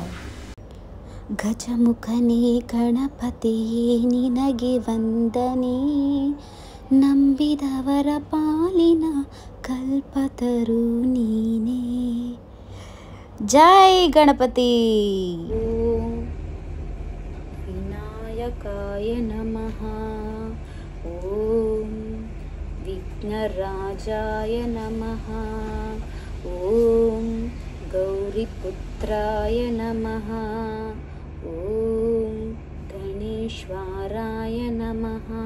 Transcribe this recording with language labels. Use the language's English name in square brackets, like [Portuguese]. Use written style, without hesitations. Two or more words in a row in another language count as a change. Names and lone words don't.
[Kannada] ಗಜಮುಖನೇ ಗಣಪತಿಯೇ ನಿನಗೆ ವಂದನೆ, ನಂಬಿದವರ ಪಾಲಿನ ಕಲ್ಪತರು ನೀನೇ. [Sanskrit] ಜೈ ಗಣಪತಿ. ಓಂ ವಿನಾಯಕಾಯ ನಮಃ. ಓಂ ವಿಘ್ನರಾಜಾಯ ನಮಃ. ಓಂ ಗೌರಿಪುತ್ರಾಯ ನಮಃ. ಓಂ ಗಣೇಶ್ವರಾಯ ನಮಃ.